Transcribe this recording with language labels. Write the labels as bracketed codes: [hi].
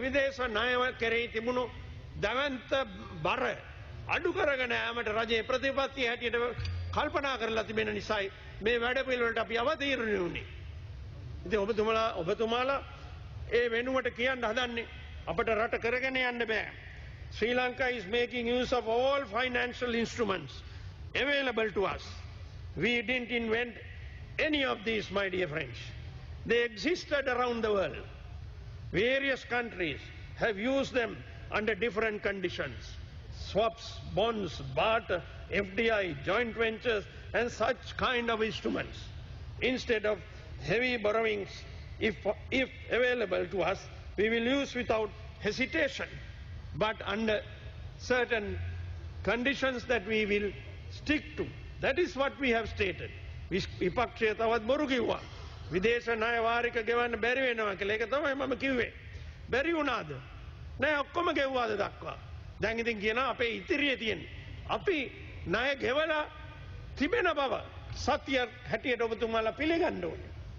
[si] විදේශ ණය කෙරෙහි තිබුණු දවන්ත බර අඩු කරගෙන යාමට රජයේ ප්‍රතිපත්තිය හැටියට කල්පනා කරලා තිබෙන නිසායි මේ වැඩ පිළිවෙලට අපි අවතීර්ණ වුණේ. ඉතින් ඔබතුමාලා ඒ වෙනුවට කියන්න හදන්නේ අපට රට කරගෙන යන්න බෑ. [en] Sri Lanka is making use of all financial instruments available to us. We didn't invent any of these, my dear friends. They existed around the world. Various countries have used them under different conditions. Swaps, bonds, barter, FDI, joint ventures and such kind of instruments. Instead of heavy borrowings, if available to us, we will use without hesitation, but under certain conditions that we will stick to. That is what we have stated. [si] විපක්ෂය තවත් බොරු කිව්වා. විදේශ ණය වාරික ගෙවන්න බැරි වෙනවා කියලා. ඒක තමයි මම කිව්වේ. බැරි වුණාද? නෑ ඔක්කොම ගෙවුවාද දක්වා. දැන් ඉතින් කියනවා අපේ ඉතිරිය තියෙන්නේ. අපි ණය ගෙවලා තිබෙන බව සත්‍ය හැටියට ඔබතුමාලා පිළිගන්න ඕනේ.